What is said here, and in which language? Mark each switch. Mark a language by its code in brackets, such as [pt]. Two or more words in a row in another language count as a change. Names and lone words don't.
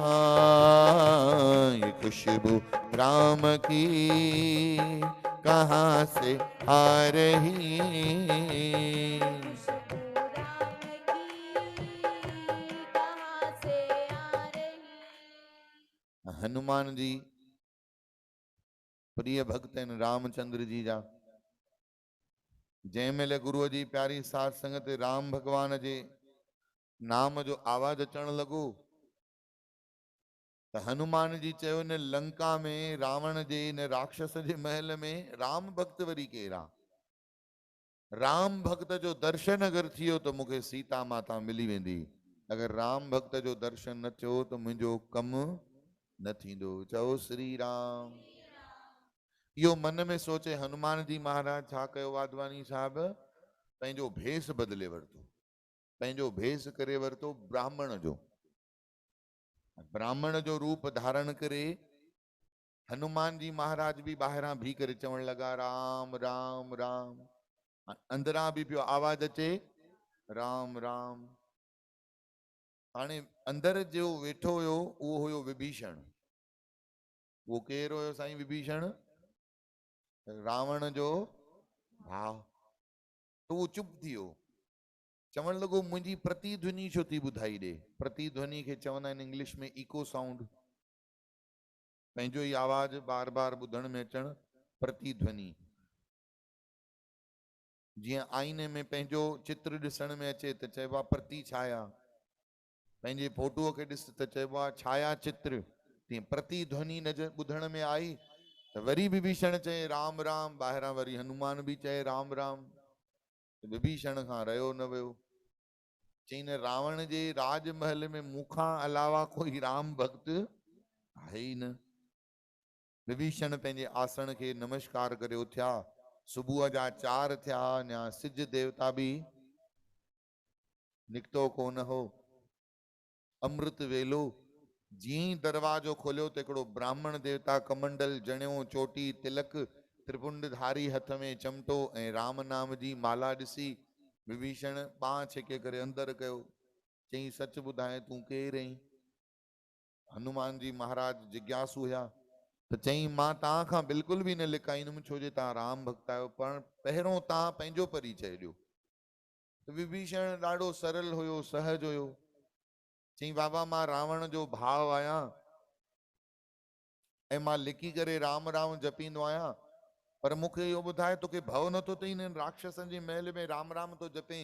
[hi] हाँ, ये खुशबू राम की कहाँ से आ रही, खुशबू राम की कहाँ से आ रही। [sd] हनुमान जी प्रिय भक्त आहिनि रामचंद्र जी जा। जंहिं महिल गुरुअ जी प्यारी साध संगत राम भगवान जे नाम जो आवाज अचण लॻो त हनुमान जी चयो न लंका में रावण जे न राक्षस जे महल में राम भक्त वरी केरु आहे। राम भक्त जो दर्शन अगरि थी वियो त मूंखे सीता माता मिली वेंदी, अगरि राम भक्त जो दर्शन न थियो त मुंहिंजो कमु न थींदो। चओ श्री राम। इहो मन में सोचे हनुमान जी महाराज छा कयो वाधवानी साहब, पंहिंजो भेस बदिले वरितो, पंहिंजो भेस करे वरितो ब्राह्मण जो। ब्राह्मण जो रूप धारण करे हनुमान जी महाराज भी ॿाहिरां भी करे चवण लगा राम राम राम, अंदरां भी पियो आवाज अचे राम राम। हाणे अंदर जो वेठो हुयो उहो हुयो विभीषण। उहो केरु हुयो साईं विभीषण? रावण जो भाउ। तो उहो चुप थी वियो, चवण लॻो मुंहिंजी प्रतिध्वनि छो थी ॿुधाई ॾे। प्रतिध्वनि खे चवंदा आहिनि इंग्लिश में [en] echo sound, [sd] पंहिंजो ई आवाज बार बार ॿुधण में अचण प्रतिध्वनि। जीअं आईने में पंहिंजो चित्र ॾिसण में अचे त चइबो आहे प्रति छाया, पंहिंजे फोटूअ खे ॾिस त चइबो आहे छाया चित्र। तीअं प्रतिध्वनि नज़र ॿुधण में आई त वरी विभीषण चए राम राम, ॿाहिरां वरी हनुमान बि चए राम राम। विभीषण खां रहियो न वियो, चई न रावण जे राजमहल में मूंखां अलावा कोई राम भक्त आहे ई न। विभीषण पंहिंजे आसन खे नमस्कार करे उथिया। सुबुह जा 4 थिया, अञा सिज देवता भी निकितो कोन हो। अमृत वेलो जीअं ई दरवाजो खोलियो त हिकिड़ो ब्राह्मण देवता कमंडल जणियो चोटी तिलक त्रिपुंडधारी हथ में चमटो ऐं राम नाम जी माला ॾिसी विभीषण बांह छिके करे अंदर कयो। चई सच ॿुधाए तूं केरु आहीं? हनुमान जी महाराज जिज्ञासु हुया त चई मां तव्हां खां बिल्कुल भी न लिकाईंदुमि छो जे तव्हां राम भक्त आहियो, पर पहिरों तव्हां पंहिंजो परिचय ॾियो। विभीषण ॾाढो सरल हुयो, सहज हुयो। चई बाबा मां रावण जो भाउ आहियां ऐं मां लिकी करे राम राम जपींदो आहियां, पर मूंखे इहो ॿुधाए तोखे भउ नथो अथई हिननि राक्षसनि जे महल में राम राम तो जपे?